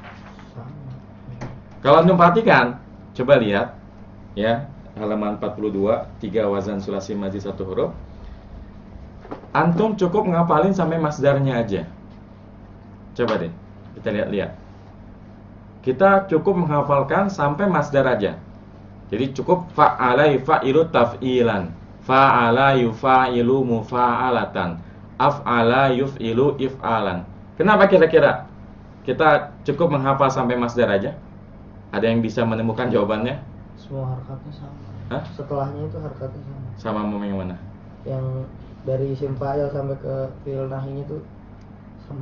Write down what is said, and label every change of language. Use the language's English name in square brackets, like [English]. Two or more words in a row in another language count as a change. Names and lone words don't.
[Indonesian] Kalau antum perhatikan, coba lihat ya, halaman 42, 3 [Arabic] وزن ثلاثي مزيد [Indonesian] 1 huruf. Antum cukup ngapalin sampai masdarnya aja. Coba deh, kita lihat-lihat. Kita cukup menghafalkan sampai masdar aja. Jadi cukup [Arabic] فعّل يفعّل تفعيلا فاعل يفاعل مفاعلة أفعل يفعل إفعالا. [Indonesian] Kenapa kira-kira kita cukup menghafal sampai masdar aja? Ada yang bisa menemukan jawabannya? Semua harokatnya sama. Hah? Setelahnya itu harokatnya sama. Sama yang mana? Yang dari [Arabic] اسم فاعل [Indonesian] sampai ke fi'il nahinya tuh sama.